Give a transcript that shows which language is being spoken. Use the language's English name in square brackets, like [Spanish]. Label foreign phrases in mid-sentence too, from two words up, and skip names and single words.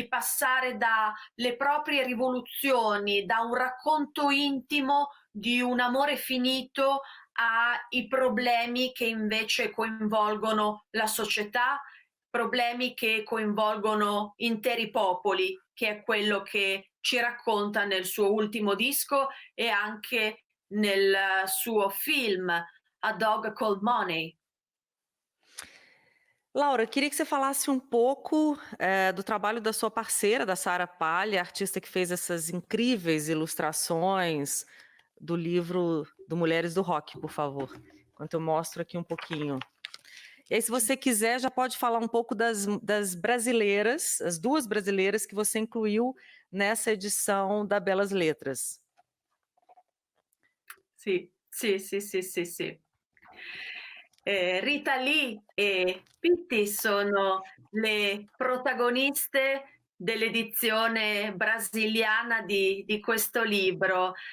[Italian] passare dalle proprie rivoluzioni, da un racconto intimo di un amore finito ai problemi che invece coinvolgono la società, problemi che coinvolgono interi popoli, che è quello che ci racconta nel suo ultimo disco e anche nel suo film A Dog Called Money. [Portuguese] Laura, eu queria que você falasse um pouco do trabalho da sua parceira, da Sara Palha, artista que fez essas incríveis ilustrações do livro do Mulheres do Rock, por favor. Enquanto eu mostro aqui um pouquinho. E aí, se você quiser, já pode falar um pouco das brasileiras, as duas brasileiras que você incluiu nessa edição da Belas Letras. [Italian] Sì, sì, sì, sì, sì, sì. Rita Lee e Pitti sono le protagoniste dell'edizione brasiliana di questo libro.